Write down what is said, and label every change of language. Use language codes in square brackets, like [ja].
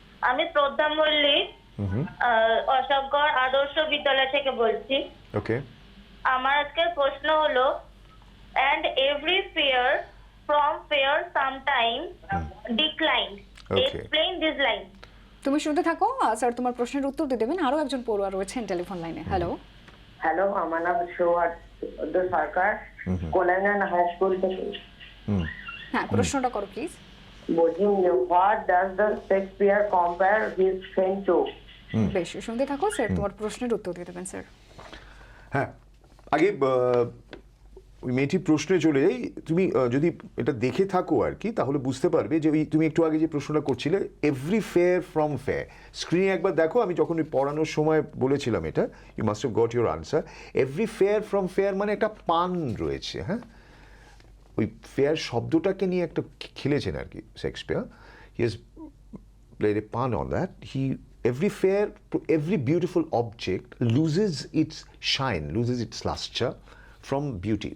[bn] আমি শ্রদ্ধা মল্লিক অশোকগড় আদর্শ বিদ্যালয় থেকে বলছি। ওকে, আমার আজকের প্রশ্ন হলো, [en] and every fair from fair sometime declined. Explain this line. [bn] তুমি শুনতে থাকো, স্যার তোমার প্রশ্নের উত্তর দিয়ে দেবেন। আরো একজন পড়ুয়া রয়েছেন টেলিফোন লাইনে। হ্যালো হ্যালো, আমার নাম সৌহার্দ্য সরকার, কোলাঙ্গান হাই স্কুল থেকে। হ্যাঁ, প্রশ্নটা করো প্লিজ। [en] বলছি, what does the Shakespeare compare his friend to? [bn] বেশ, শুনতে থাকো, স্যার তোমার প্রশ্নের উত্তর দিয়ে দেবেন। স্যার হ্যাঁ, আগে ওই মেয়েটির প্রশ্নে চলে যাই। তুমি যদি এটা দেখে থাকো আর কি, তাহলে বুঝতে পারবে যে ওই তুমি একটু আগে যে প্রশ্নটা করছিলে, [en] every fair from fair, [bn] স্ক্রিনে একবার দেখো, আমি যখন ওই পড়ানোর সময় বলেছিলাম এটা, [en] You must have got your answer. Every fair from fair [bn] মানে একটা পান রয়েছে, হ্যাঁ, ওই ফেয়ার শব্দটাকে নিয়ে একটা খেলেছেন আর কি Shakespeare. [en] He has played a pun on that. Every fair, every beautiful object loses its shine, loses its luster from beauty.